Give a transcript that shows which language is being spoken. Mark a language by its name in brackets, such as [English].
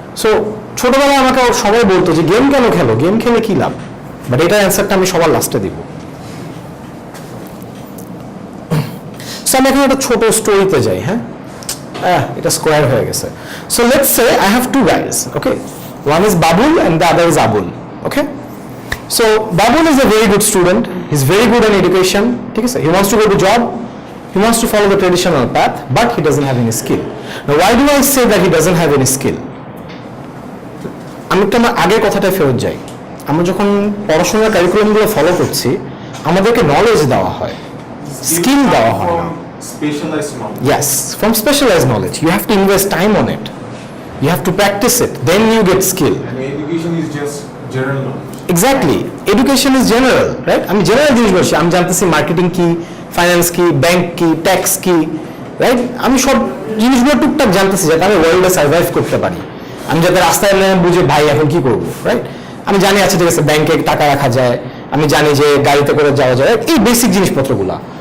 [Bangla] So ছোটবেলায় আমাকে সবাই বলতো যে গেম কেন খেলো, গেম খেলে কি লাভ? বাট এটার অ্যান্সারটা আমি সবার লাস্টে দিব। সো আমি এখন একটা ছোট স্টোরিতে যাই। হ্যাঁ, এটা স্কোয়ার হয়ে গেছে। [English] So let's say I have two guys, okay, one is Babul and the other is Abul, okay? So Babul is a very good student. He's very good in education. [Bangla] ঠিক আছে? [English] He wants to go to job. He wants to follow the traditional path, but he doesn't have any skill. Now, why do I say that he doesn't have any skill? [Bangla] আমি একটু আমার আগের কথাটায় ফেরত যাই। আমরা যখন পড়াশোনার কারিকুলামগুলো ফলো করছি, আমাদেরকে নলেজ দেওয়া হয়, স্কিল দেওয়া হয় না। [English] Specialized knowledge. Yes, from specialized knowledge. You have to invest time on it. You have to practice it. Then you get skill. And education is just general knowledge. Exactly, education is general, right? [Bangla] আমি general জিনিস বলছি, আমি জানতেছি marketing কি, finance কি, bank কি, tax কি, right? আমি সব জিনিসগুলো টুকটাক জানতেছি যাতে আমি ওয়ার্ল্ডে সার্ভাইভ করতে পারি। আমি যাতে রাস্তায় বুঝে ভাই এখন কি করবো, রাইট? আমি জানি আছে ঠিক আছে ব্যাংকে টাকা রাখা যায়, আমি জানি যে গাড়িতে করে যাওয়া যায়, এই বেসিক জিনিসপত্রগুলো।